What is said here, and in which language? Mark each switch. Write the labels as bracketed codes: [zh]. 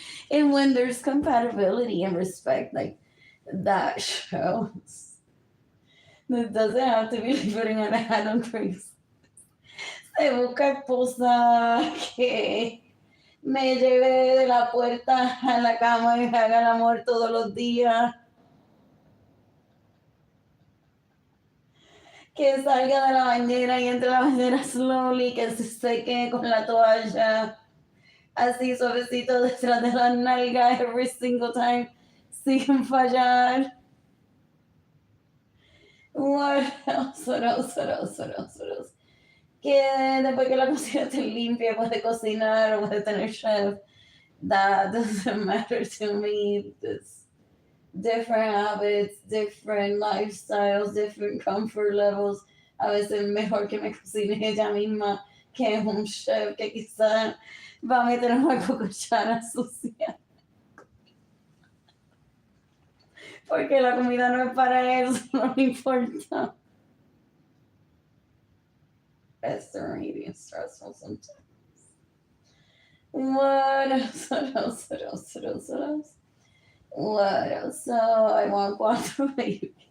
[en] And when there's compatibility and respect, like that shows. It doesn't have to be like putting an ad on Craigslist. [es] Se busca esposa que me lleve de la puerta a la cama y me haga el amor todos los días. Que salga de la bañera y entre la bañera slowly, que se seque con la toalla. Así suavecito detrás de la nalga [en] every single time. [es] Sin fallar. [en] What else? What else? What else? What else? What else? [es] Que después que la cocina esté limpia, puede cocinar o puede tener chef. [en] That doesn't matter to me. It's different habits, different lifestyles, different comfort levels. [es] A veces mejor que me cocine ella misma que un chef que quizá va a meter una cuchara sucia. Porque la comida no es para él, no le importa. [en] It's really stressful sometimes. What else? What else? What else? What else? What else? What else? So I want cuatro babies.